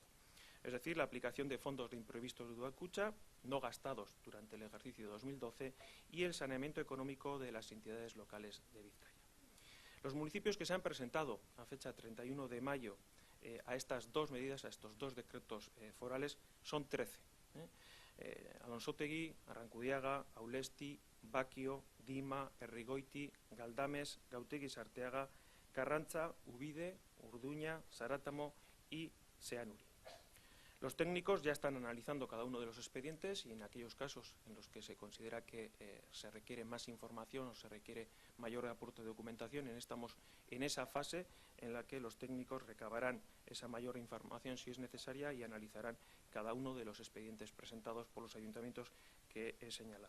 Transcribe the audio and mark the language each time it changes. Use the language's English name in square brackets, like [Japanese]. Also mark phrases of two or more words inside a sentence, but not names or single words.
[Spanish] Es decir, la aplicación de fondos de imprevistos de Udalkutxa no gastados durante el ejercicio 2012 y el saneamiento económico de las entidades locales de Vizcaya. Los municipios que se han presentado a fecha 31 de mayo a estas dos medidas, a estos dos decretos forales, son 13. Alonsotegi, Arrankudiaga, Aulesti, Bakio, Dima, Errigoiti, Galdames, Gautegiz Arteaga, Karrantza, Ubide, Urduña, Zaratamo y Zeanuri. Los técnicos ya están analizando cada uno de los expedientes y en aquellos casos en los que se considera que se requiere más información o se requiere mayor aporte de documentación, estamos en esa fase en la que los técnicos recabarán esa mayor información si es necesaria y analizarán cada uno de los expedientes presentados por los ayuntamientos que he señalado.